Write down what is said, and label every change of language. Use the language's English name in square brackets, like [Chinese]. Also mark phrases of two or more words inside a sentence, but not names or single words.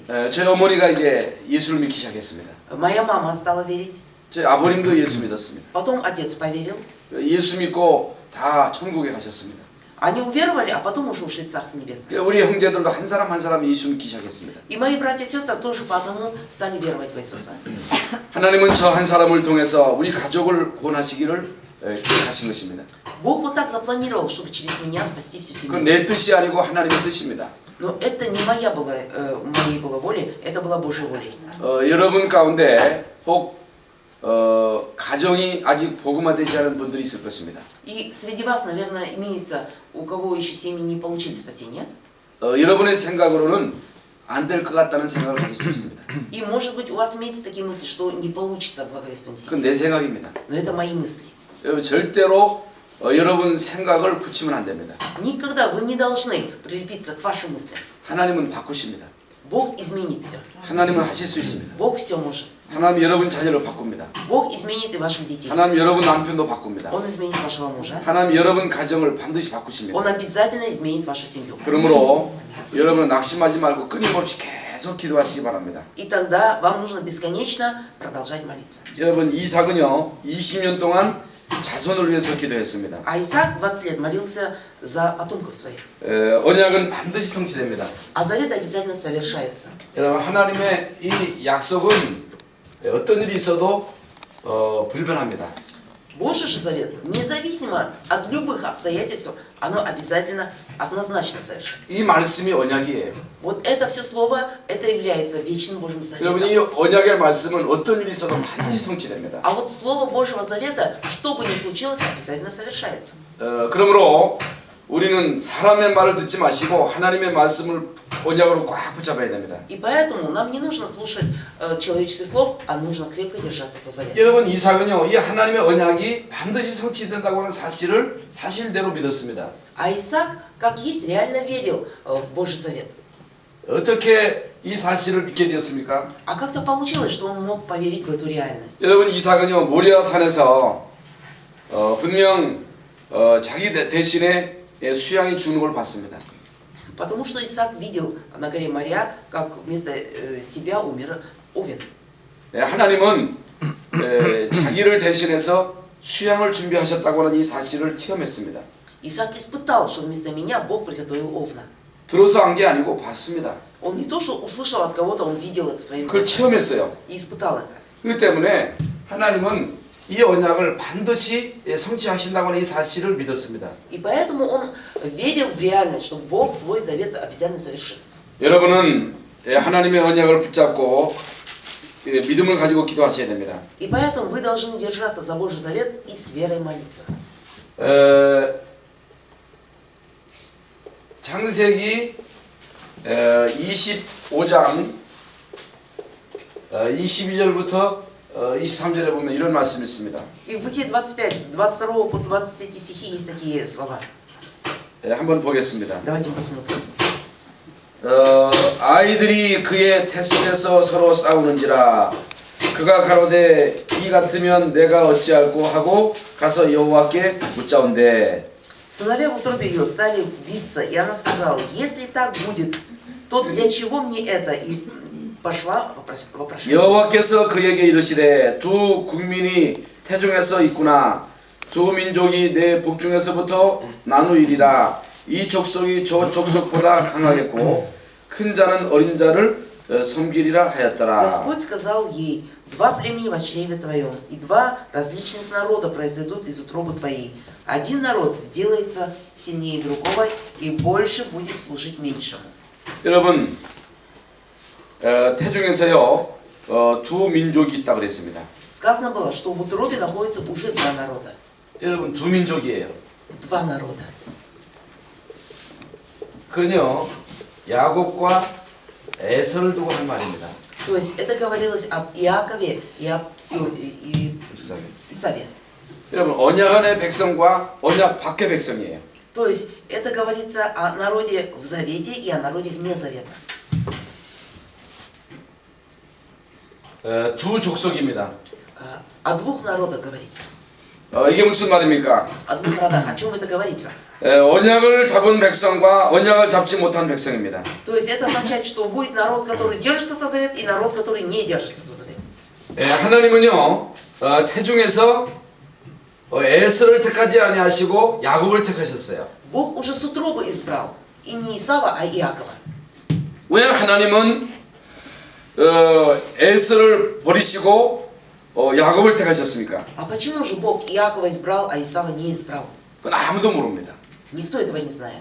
[Korean] 저희 어머니가 이제 예수를 믿기 시작했습니다. [Russian] Моя мама стала верить. [Korean] 저희 아버님도 예수 믿었습니다. [Russian] Потом отец поверил. [Korean] 예수 믿고 다 천국에 가셨습니다. [Russian] Они уверовали, а потом уже ушли в Царство Небесное. [Korean] 우리 형제들도 한 사람 한 사람 예수 믿기 시작했습니다. [Russian] И мои братья и сестры тоже по одному стали веровать в Иисуса. [Korean] 하나님은 저 한 사람을 통해서 우리 가족을 구원하시기를 계획하신 것입니다. [Russian] Бог вот так запланировал, чтобы через меня спасти всю [Korean] 그건 [Russian] семью. [Korean] 내 뜻이 아니고 하나님의 뜻입니다. [Russian] Но это не моей была воля, это была Божья воля. [Korean] 여러분 가운데 혹 가정이 아직 복음화되지 않은 분들이 있을 것입니다. [Russian] И среди вас, наверное, имеется, у кого еще семьи не получили спасения. [Korean] 여러분의 생각으로는 안 될 것 같다는 생각을 가질 수 있습니다. [Russian] И может быть у вас имеется такие мысли, что не получится благовествовать [Korean] 그건 [Russian] семьи. [Korean] 내 생각입니다. [Russian] Но это мои мысли. [Korean] 여러분 절대로 여러분 생각을 붙이면 안 됩니다. [Russian] Никогда вы не должны прилепиться к вашим мыслям. [Korean] 하나님은 바꾸십니다. [Russian] Бог изменит все. [Korean] 하나님은 하실 수 있습니다. [Russian] Бог все может. [Korean] 하나님 여러분 자녀를 바꿉니다. [Russian] Бог изменит и ваших детей. [Korean] 하나님 여러분 남편도 바꿉니다. [Russian] Он изменит вашего мужа. [Korean] 하나님 여러분 가정을 반드시 바꾸십니다. [Russian] Он обязательно изменит вашу семью. [Korean] 그러므로 여러분은 낙심하지 말고 끊임없이 계속 기도하시기 바랍니다. [Russian] И тогда вам нужно бесконечно продолжать молиться. [Korean] 여러분 이삭은요 20년 동안 자손을 위해서 기도했습니다. [Russian] А Исаак 20 лет молился за потомков своих. [Korean] 언약은 반드시 성취됩니다. [Russian] А завет обязательно совершается. [Korean] 여러분 하나님의 이 약속은 어떤 일이 있어도 불변합니다. [Russian] Божий же завет, независимо от любых обстоятельств, оно обязательно однозначно совершенно. [Korean] 이 말씀이 언약이에요. [Russian] Вот это все слово, это является вечным Божьим [Korean] 여러분 이 [Russian] заветом. [Korean] 언약의 말씀은 어떤 일이 있어도 반드시 성취됩니다. [Russian] А вот слово Божьего завета, что бы ни случилось, обязательно совершается. [Korean] 그러므로 우리는 사람의 말을 듣지 마시고 하나님의 말씀을 언약으로 꽉 붙잡아야 됩니다. [Russian] И поэтому нам не нужно слушать человеческих слов, а нужно крепко держаться за завет. [Korean] 여러분 이삭은요 이 하나님의 언약이 반드시 성취된다고 하는 사실을 사실대로 믿었습니다. [Russian] А Исаак, как есть, реально верил в Божий завет. [Korean] 어떻게 이 사실을 믿게 되었습니까? [Russian] А как-то получилось, что он мог поверить в эту реальность. [Korean] 여러분 이삭은요 모리아 산에서 분명 자기 대신에 수양이 죽는 걸 봤습니다. [Russian] Потому что Исаак видел на горе Мория, как вместо себя умер Овен. [Korean] 하나님은 자기를 대신해서 수양을 준비하셨다고 하는 이 사실을 체험했습니다. [Russian] Исаак испытал, что вместо меня Бог приготовил Овна. [Korean] 들어서 한 게 아니고 봤습니다. [Russian] Он не то, что услышал от кого-то, он видел это своими [Korean] 그걸 [Russian] глазами [Korean] 체험했어요. [Russian] и испытал это. [Korean] 그렇기 때문에 하나님은 이 언약을 반드시 성취하신다고 하는 이 사실을 믿었습니다. [Russian] И поэтому он верил в реальность, что Бог свой завет обязательно совершит. [Korean] 여러분은 하나님의 언약을 붙잡고 믿음을 가지고 기도하셔야 됩니다. [Russian] И поэтому вы должны держаться за Божий завет и с верой молиться. [Korean] 창세기 25장 22절부터 23절에 보면 이런 말씀이 있습니다. [Russian] И в Бытие 25, с 22 по 23 стихи есть такие слова. [Korean] 한번 보겠습니다. [Russian] Давайте посмотрим. [Korean] 아이들이 그의 태 속에서 서로 싸우는지라 그가 가로되 이 같으면 내가 어찌할꼬 하고 가서 여호와께 묻자온대. [Russian] Сыновья в утробе ее стали биться, и она сказала: если так будет, то для чего мне это? И пошла вопрошать. [Korean] 여호와께서 그에게 이르시되 두 국민이 태중에서 있구나. 두 민족이 내 복중에서부터 나누이리라. 이 족속이 저 족속보다 강하겠고 큰 자는 어린 자를 섬기리라 하였더라. [Russian] Господь сказал ей: два племени во чреве твоем, и два различных народа произойдут из утробы твоей. Один народ сделается сильнее другого, и больше будет служить меньшему. [Korean] 여러분, 태중에서요 두 민족이 있다 그랬습니다. [Russian] Сказано было, что в утробе находится уже два народа. [Korean] 여러분 두 민족이에요. [Russian] Два народа. [Korean] 그는요 야곱과 에서를 두고 한 말입니다. [Russian] То есть это говорилось об Иакове и об Исаве. [Korean] 여러분 언약 안의 백성과 언약 밖의 백성이에요. [Russian] То есть это говорится о народе в завете и о народе вне завета. [Korean] 두 족속입니다. [Russian] О двух народах говорится. [Korean] 이게 무슨 말입니까? [Russian] О двух народах. О чем это говорится? [Korean] 언약을 잡은 백성과 언약을 잡지 못한 백성입니다. [Russian] То есть это означает, что будет народ, который держится за завет, и народ, который не держится за завет. [Korean] 하나님은요 태중에서 에서를 택하지 아니하시고 야곱을 택하셨어요. [Russian] Бог уже с утробы избрал. И не Исава, а Иакова. [Korean] 왜 하나님은 에서를 버리시고 야곱을 택하셨습니까? [Russian] А почему же Бог Иакова избрал, а Исава не избрал? [Korean] 그건 아무도 모릅니다. [Russian] Никто этого не знает.